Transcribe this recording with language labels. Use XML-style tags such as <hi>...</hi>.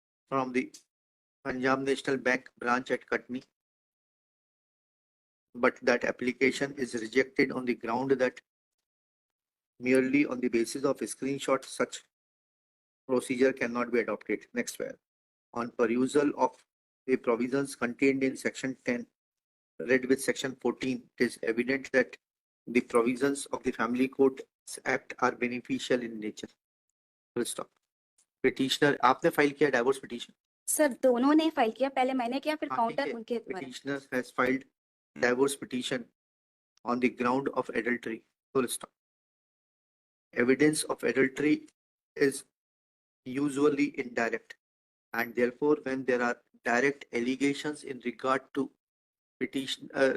<en>from the Punjab National Bank branch at Kutni, but that application is rejected on the ground that merely on the basis of a screenshot such procedure cannot be adopted. Next where on perusal of the provisions contained in section 10 read with section 14, it is evident that the provisions of the Family Court Act are beneficial in nature. Full stop.</en> <hi>Petitioner, आपने file किया divorce petition? Sir, दोनों ने file किया, पहले मैंने किया, फिर counter उनके द्वारा।</hi> <en>Petitioner has filed divorce petition on the ground of adultery. Full stop. Evidence of adultery is usually indirect, and therefore when there are direct allegations in regard to petition</en>